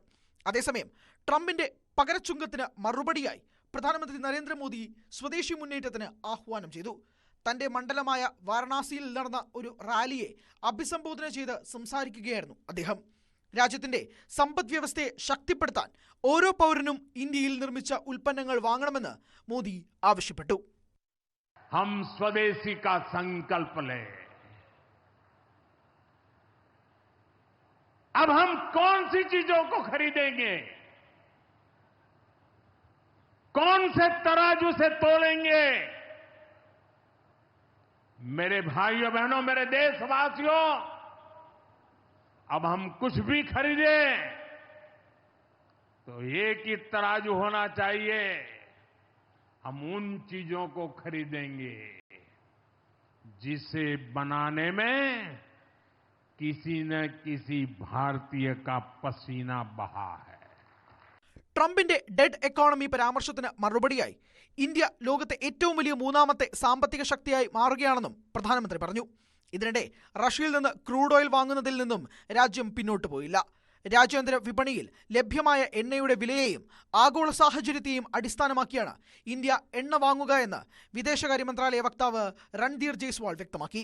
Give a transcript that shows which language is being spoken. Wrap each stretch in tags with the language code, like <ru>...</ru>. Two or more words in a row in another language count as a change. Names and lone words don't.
<ml>അതേസമയം ട്രംപിന്റെ പകരച്ചുങ്കത്തിന് മറുപടിയായി പ്രധാനമന്ത്രി നരേന്ദ്രമോദി സ്വദേശി മുന്നേറ്റത്തിന് ആഹ്വാനം ചെയ്തു. തന്റെ മണ്ഡലമായ വാരണാസിയിൽ നടന്ന ഒരു റാലിയെ അഭിസംബോധന ചെയ്ത് സംസാരിക്കുകയായിരുന്നു അദ്ദേഹം. രാജ്യത്തിന്റെ സമ്പദ് വ്യവസ്ഥയെ ശക്തിപ്പെടുത്താൻ ഓരോ പൗരനും ഇന്ത്യയിൽ നിർമ്മിച്ച ഉൽപ്പന്നങ്ങൾ വാങ്ങണമെന്ന് മോദി ആവശ്യപ്പെട്ടു.</ml> <hi>हम स्वदेशी का संकल्प लें। अब हम कौन सी चीजों को खरीदेंगे? कौन से तराजू से तोलेंगे? मेरे भाइयों बहनों, मेरे देशवासियों, अब हम कुछ भी खरीदें तो एक ही तराजू होना चाहिए। हम उन चीजों को खरीदेंगे जिसे बनाने में किसी न किसी भारतीय का पसीना बहा है।</hi> <ml>ട്രംപിന്റെ</ml> <en>dead economy</en> <ml>പരാമർശത്തിന് മറുപടിയായി ഇന്ത്യ ലോകത്തെ ഏറ്റവും വലിയ മൂന്നാമത്തെ സാമ്പത്തിക ശക്തിയായി മാറുകയാണെന്നും പ്രധാനമന്ത്രി പറഞ്ഞു. ഇതിനിടെ റഷ്യയിൽ നിന്ന്</ml> <en>crude oil</en> <ml>വാങ്ങുന്നതിൽ നിന്നും രാജ്യം പിന്നോട്ട് പോയില്ല. രാജ്യാന്തര വിപണിയിൽ ലഭ്യമായ എണ്ണയുടെ വിലയെയും ആഗോള സാഹചര്യത്തെയും അടിസ്ഥാനമാക്കിയാണ് ഇന്ത്യ എണ്ണ വാങ്ങുക എന്ന് വിദേശകാര്യ മന്ത്രാലയ വക്താവ് രൺധീർ ജയ്സ്വാൾ വ്യക്തമാക്കി.</ml>